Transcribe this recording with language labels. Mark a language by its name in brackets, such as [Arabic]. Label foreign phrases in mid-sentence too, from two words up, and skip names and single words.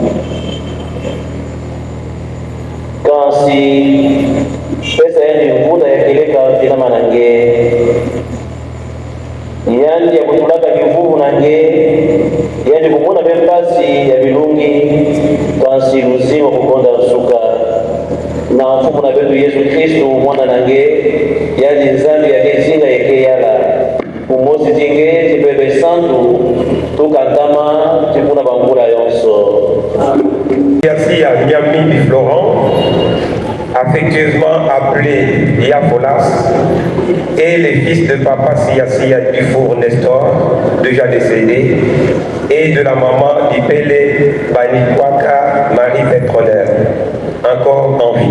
[Kongo] kansi pesa yani mvula yakeleka vinama nange yani ya kutulaka kivuvu nange yani kumuna vempasi ya vilungi kansi luzima kukonda suka na mfumu na vetu Yesu Kristu mwana nange yani nzambi yakezinga yeke yala umosi zinge zibebe santu tukatama tipuna bangula yonso. [French] Merci à Niamini Florent, affectueusement appelé Yafolas, et les fils de papa Siasia Dufour Nestor, déjà décédé, et de la maman d'Ipele Banikwaka Marie Petronelle, encore en vie.